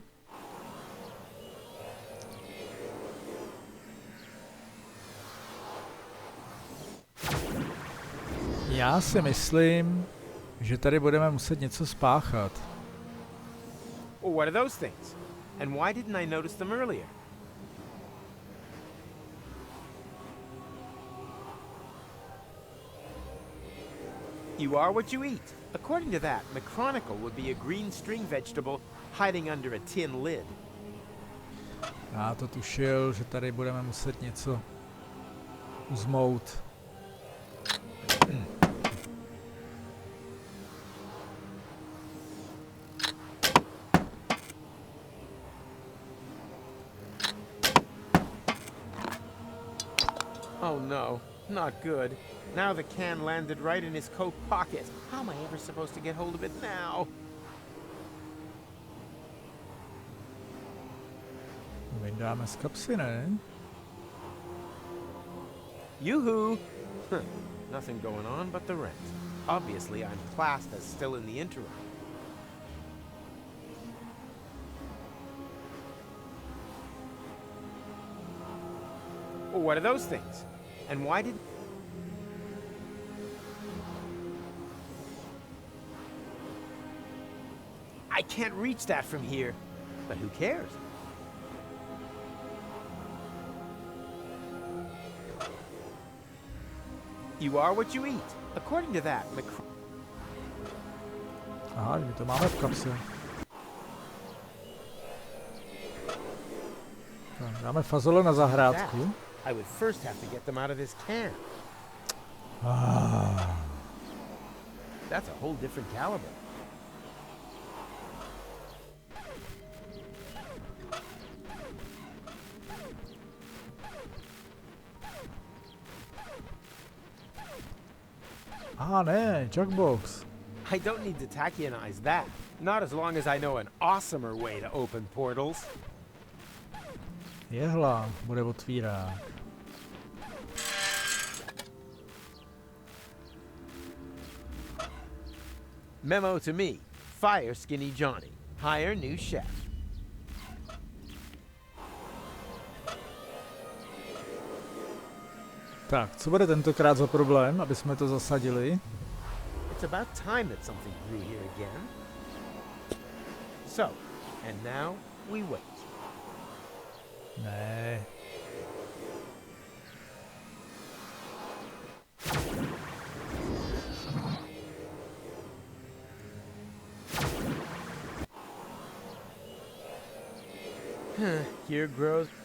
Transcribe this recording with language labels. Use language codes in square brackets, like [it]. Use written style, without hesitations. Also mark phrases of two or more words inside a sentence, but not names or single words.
[cs] Já si myslím, že tady budeme muset něco spáchat. [en] Well, what are those things? And why didn't I notice them earlier? You are what you eat. According to that, McChronicle would be a green string vegetable hiding under a tin lid. [cs] Já to tušil, že tady budeme muset něco uzmout. [en] Oh no, not good. Now the can landed right in his coat pocket. How am I ever supposed to get hold of it now? [cs] Vyndáme z kapsy, ne? [en] Yoo-hoo! Huh. Nothing going on but the rent. Obviously, I'm classed as still in the interim. Well, what are those things? And why did... I can't reach that from here. But who cares? You are what you eat. According to that, [cs] Aha, my to máme v kapse. Tak, dáme fazole na zahrádku. [en] I would first have to get them out of this can. That's a whole different caliber. [cs] Aha, ne, Jackbox. [en] I don't need to tachionize that. Not as long as I know an awesomer way to open portals. [cs] Jehla, bude otvírák. [en] Memo to me. Fire Skinny Johnny. Hire new chef. [cs] Tak, co bude tentokrát za problém, aby jsme to zasadili? [en] It's about time that something grew here again. So, and now we wait. [cs] Ne. [en] Here grows...